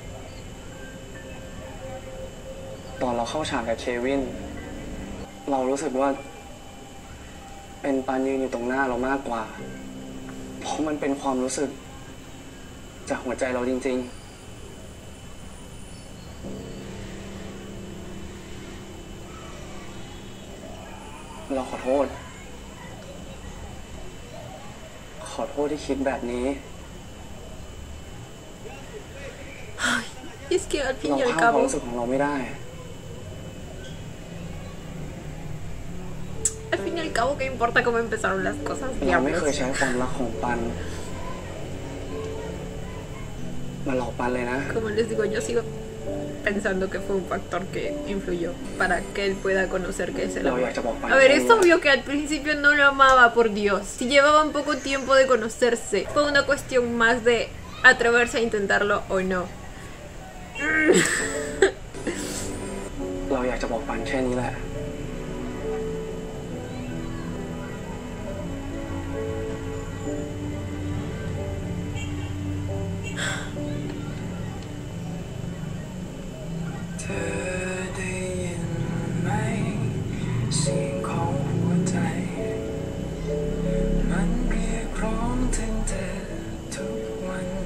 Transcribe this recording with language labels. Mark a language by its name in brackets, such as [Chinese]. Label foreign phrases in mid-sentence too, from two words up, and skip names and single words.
[Thai] ตอนเราเข้าฉากกับเควิน เรารู้สึกว่า เป็นปันยืนอยู่ตรงหน้าเรามากกว่า เพราะมันเป็นความรู้สึก จากหัวใจเราจริง ๆ เราขอโทษ ขอโทษที่คิดแบบนี้ [Spanish] Es que al fin [Thai] เรา [Spanish] y al [Thai] ห้ามความ [Spanish] cabo, [Thai] รู้สึกของเราไม่ได้ [Spanish] ¿qué importa cómo empezaron las cosas? [Thai] เราไม่เคย [Spanish] Diablos. [Thai] ใช้ความรักของปัน มาหลอกปันเลยนะ [Spanish] Como les digo, yo sigo pensando que fue un factor que influyó para que él pueda conocer que es el [Thai] เราอ [Spanish] amor. [Thai] ยากจะบอกปัน [Spanish] A ver, [Thai] แค่ [Spanish] es [Thai] นี้ [Spanish] obvio que al principio no lo amaba, por Dios. Si llevaban poco tiempo de conocerse, fue una cuestión más de atreverse a intentarlo o no. [Thai] เราอยากจะบอกปันแค่นี้แหละ เธอได้ยินไหมเสียงของหัวใจมันเรียกร้องถึงเธอทุกวัน